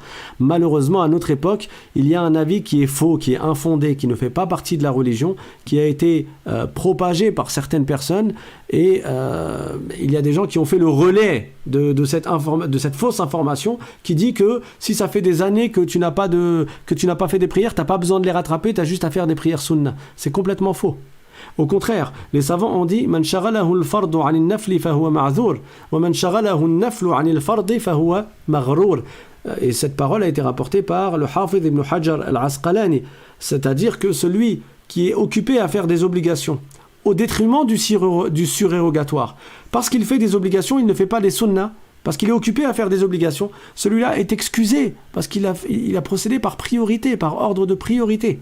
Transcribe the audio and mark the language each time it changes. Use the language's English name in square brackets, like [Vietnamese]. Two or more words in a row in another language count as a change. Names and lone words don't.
[French] Malheureusement, à notre époque, il y a un avis qui est faux, qui est infondé, qui ne fait pas partie de la religion, qui a été propagé par certaines personnes, et il y a des gens qui ont fait le relais de cette fausse information qui dit que si ça fait des années que tu n'as pas fait des prières, tu n'as pas besoin de les rattraper, tu as juste à faire des prières sunna. C'est complètement faux. Au contraire, les savants ont dit [Arabic] من شغله الفرض عن النفل فهو معذور ومن شغله النفل عن الفرض فهو مغرور. [French] Et cette parole a été rapportée par le Hafiz ibn Hajar al-Asqalani, c'est-à-dire que celui qui est occupé à faire des obligations au détriment du surérogatoire, parce qu'il fait des obligations, il ne fait pas des sunnas, parce qu'il est occupé à faire des obligations, celui-là est excusé parce qu'il a procédé par priorité, par ordre de priorité.